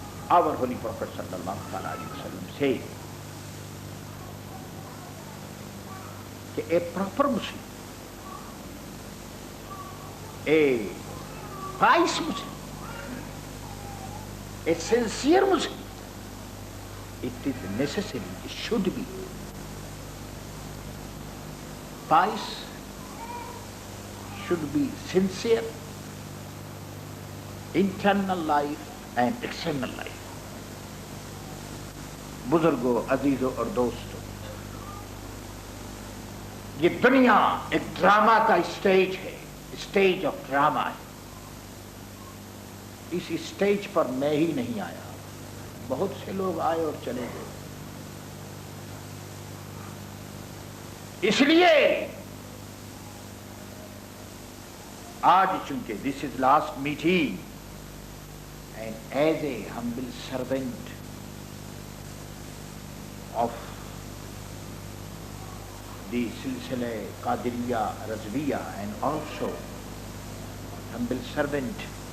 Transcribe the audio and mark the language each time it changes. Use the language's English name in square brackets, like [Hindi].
[English] Our Holy Prophet sallallahu alaihi wasallam says that a proper Muslim, a pious Muslim, a sincere Muslim, it is necessary, it should be pious, should be sincere, internal life and external life. [Urdu] بزرگوں, عزیزوں اور دوستوں, یہ دنیا ایک drama کا stage ہے, [English] stage of drama [Urdu] ہے. اس اسٹیج پر میں ہی نہیں آیا, بہت سے لوگ آئے اور چلے گئے. اس لیے آج چونکہ [English] this is last meeting, and as a humble servant of the Silsile Qadiriyya Razviya and also humble servant